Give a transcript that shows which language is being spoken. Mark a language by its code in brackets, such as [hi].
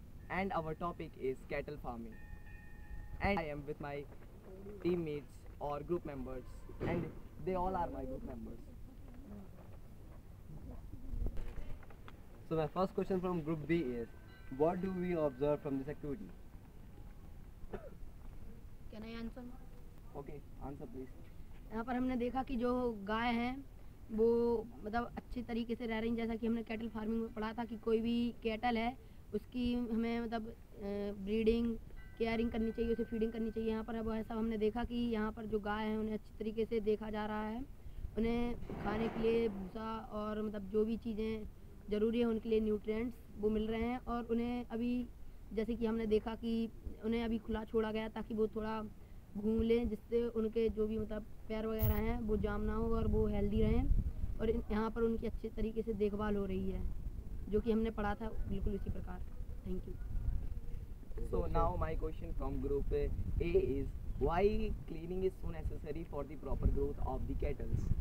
[en] And our topic is cattle farming. And I am with my teammates or group members, and they all are my group members. So, my first question from group B is, what do we observe from this activity? Can I answer? Okay, answer please. [hi] यहाँ पर हमने देखा कि जो गाय हैं वो मतलब अच्छी तरीके से रह रही हैं, जैसा कि हमने कैटल फार्मिंग में पढ़ा था कि कोई भी कैटल है उसकी हमें मतलब ब्रीडिंग केयरिंग करनी चाहिए, उसे फीडिंग करनी चाहिए। यहाँ पर अब ऐसा हमने देखा कि यहाँ पर जो गाय हैं उन्हें अच्छी तरीके से देखा जा रहा है, उन्हें खाने के लिए भूसा और मतलब जो भी चीज़ें ज़रूरी है उनके लिए न्यूट्रिएंट्स वो मिल रहे हैं। और उन्हें अभी जैसे कि हमने देखा कि उन्हें अभी खुला छोड़ा गया ताकि वो थोड़ा घूम लें, जिससे उनके जो भी मतलब पैर वगैरह हैं वो जाम ना हो और वो हेल्दी रहें। और यहाँ पर उनकी अच्छे तरीके से देखभाल हो रही है, जो कि हमने पढ़ा था बिल्कुल इसी प्रकार। Thank you. [en] So now my question from group A is, why cleaning is so necessary for the proper growth of the cattle?